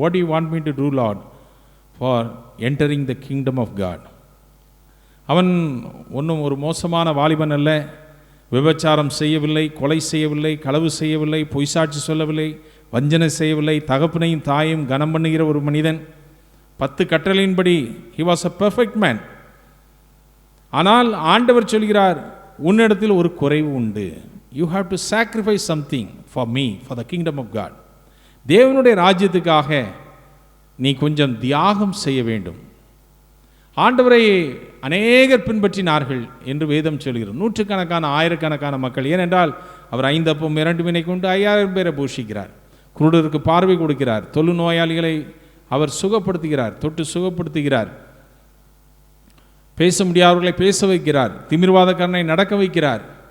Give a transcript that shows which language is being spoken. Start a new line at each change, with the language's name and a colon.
English: What you want me to do lord for entering the kingdom of God?
Tamil: அவன் ஒன்றும் ஒரு மோசமான வாலிபன் அல்ல. விபச்சாரம் செய்யவில்லை, கொலை செய்யவில்லை, களவு செய்யவில்லை, பொய்சாட்சி சொல்லவில்லை, வஞ்சனை செய்யவில்லை, தகப்பனையும் தாயும் கனம் பண்ணுகிற ஒரு மனிதன். 10 கட்டளையின்படி
English: he was a perfect man.
Tamil: ஆனால் ஆண்டவர் சொல்கிறார், உன்னிடத்தில் ஒரு குறைவு உண்டு.
English: You have to sacrifice something for me, for the kingdom of God.
Tamil: தேவனுடைய ராஜ்யத்துக்காக நீ கொஞ்சம் தியாகம் செய்ய வேண்டும். ஆண்டவரை அநேகர் பின்பற்றினார்கள் என்று வேதம் சொல்கிறது. நூற்றுக்கணக்கான ஆயிரக்கணக்கான மக்கள். ஏனென்றால் அவர் 5 அப்பம் 2 மீனை கொண்டு 5000 பேரை போஷிக்கிறார், குருடருக்கு பார்வை கொடுக்கிறார், தொழு நோயாளிகளை அவர் சுகப்படுத்துகிறார், தொட்டு சுகப்படுத்துகிறார், பேச முடியாதவர்களை பேச வைக்கிறார், திமிர்வாதக்காரனை நடக்க வைக்கிறார்.